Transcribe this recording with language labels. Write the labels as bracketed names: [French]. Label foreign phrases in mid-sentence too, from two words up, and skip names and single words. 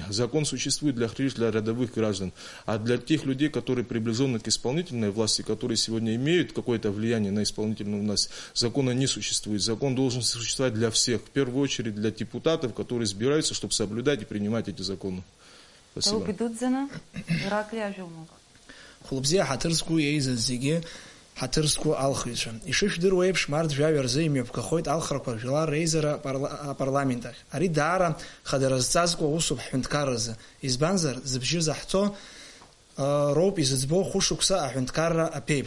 [Russian] Закон существует для рядовых граждан, а для тех людей, которые приближены к исполнительной власти, которые сегодня имеют какое-то влияние на исполнительную власть, закона не существует. Закон должен существовать для всех, в первую очередь для депутатов, которые избираются, чтобы соблюдать и принимать эти законы. Спасибо. Хлопзия хатырску ейзазиги хатырску алхиша. [Abkhazian] Ишишдыру еиԥш март жәаҩа рзы имҩаԥгахоит алхрақәа жәлар реизара апарламент ахь. Ари даара хадара зҵазкуа усуп ҳҳәынҭқарразы. Избанзар, зыбжьы заҳҵо роуп изыӡбо хәышықәса аҳәынҭқарра аԥеиԥш.